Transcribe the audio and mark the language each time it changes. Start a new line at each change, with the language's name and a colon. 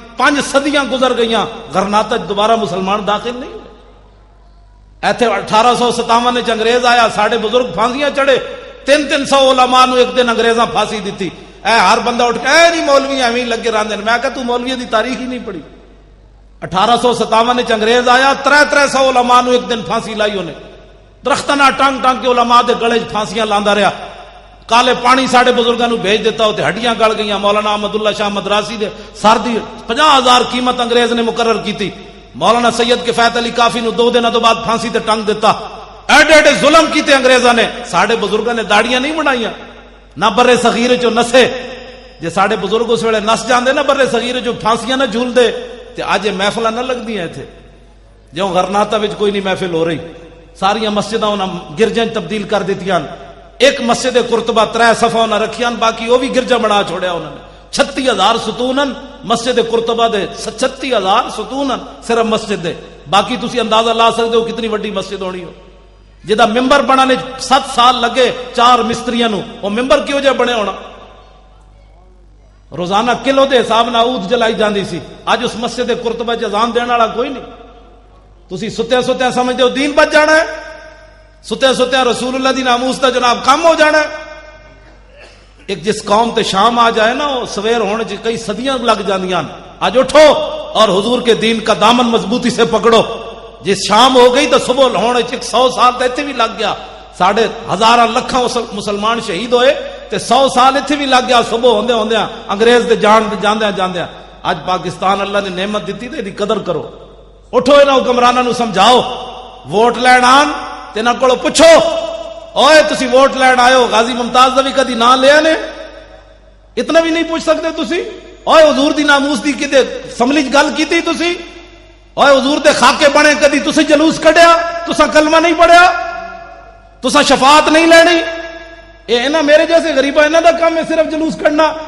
Punjabi: 5 صدیاں گزر گئیاں, غرناطہ دوبارہ مسلمان داخل نہیں ہوئے. ایتھے 1857 وچ انگریز آیا, ساڑے بزرگ پھانسیاں چڑھے. 300 علماء نو ایک دن انگریزاں پھانسی دیتی. اے ہر بندہ اٹھ کے اے نہیں مولوی ایویں لگے رہندے. میں کہا تو مولوی دی تاریخ ہی نہیں پڑھی. 1857 وچ انگریز آیا, 300 علماء نو ایک دن پھانسی لائی انہیں. درختاں نال ٹانگ ٹانگ کے علماء دے گلے پھانسیاں لاندا رہیا. کالے پانی ساڑے بزرگاں نو بھیج دیتا ہوتے, ہڈیاں گل گئیاں. مولانا احمد اللہ شاہ مدراسی دے سر دی 50,000 قیمت انگریز نے مقرر کیتی. مولانا سید کفایت علی کافی نو 2 دنوں تو بعد پھانسی تے ٹنگ دیتا. ایڈے ایڈے ظلم کیتے انگریزاں نے. ساڑے بزرگاں نے داڑیاں نہیں بنائیاں, نہ برے صغیر چو نسے. جے ساڑے بزرگ اس ویلے نس جاندے نا برے صغیر چو پھانسیاں نہ جھول دے تے اج محفلاں نہ لگدیاں ایتھے. جو غرناطہ وچ کوئی نہیں محفل ہو رہی, ساریاں مسجداں انہاں گرجاں تبدیل کر دتیاں. ایک مسجد قرطبہ 3 صفحہ انہاں رکھیاں, باقی وہ بھی گرجا بنا چھوڑیا انہوں نے. 36,000 ستونن مسجد قرطبہ دے, 36,000 ستونن صرف مسجد دے. باقی تسی اندازہ لا سکتے ہو کتنی وڈی مسجد ہونی ہو. جدا ممبر بنانے 7 سال لگے 4 مستریاں نو, وہ ممبر کیوں جے بنے ہونا؟ روزانہ کلو دے حساب نال عود جلائی جاندی سی. اج اس مسجد قرطبہ چ اذان دین والا کوئی نہیں. تسی ستیا ستیا سمجھدے ہو دین بچ جانا ہے, ستیا ستیا رسول اللہ دی ناموس دا جناب کم ہو جانا ہے. ایک جس قوم تے شام آ جائے نا, وہ سویر ہونے چ کئی صدیاں لگ جاندیاں.
Urdu: آج اٹھو اور حضور کے دین کا دامن مضبوطی سے پکڑو.
Punjabi: جس شام ہو گئی تو صبح ہونے چ 100 سال تے ایتھے بھی لگ گیا. ساڑھے ہزاراں لکھاں مسلمان شہید ہوئے تے 100 سال ایتھے بھی لگ گیا. صبح ہوندے ہوندے انگریز دے جاندے جاندے. اج پاکستان اللہ نے نعمت دیتی تے دی قدر کرو. اٹھو انہاں حکمراناں نو سمجھاؤ, ووٹ لین آن تے نہ کولو پوچھو, اوئے تسی ووٹ لین آئے ہو, غازی ممتاز دا بھی کدی نام لیا نے؟ اتنا بھی نہیں پوچھ سکتے تسی؟ اوئے حضور دی ناموس دی کدے سملی گل کیتی تسی؟ اوئے حضور دے خاکے بنے کدی تسی جلوس کڈیا؟ تساں کلمہ نہیں پڑھیا؟ تساں شفاعت نہیں لینی؟ اے انہاں میرے جیسے غریباں انہاں دا کام ہے صرف جلوس کڈنا.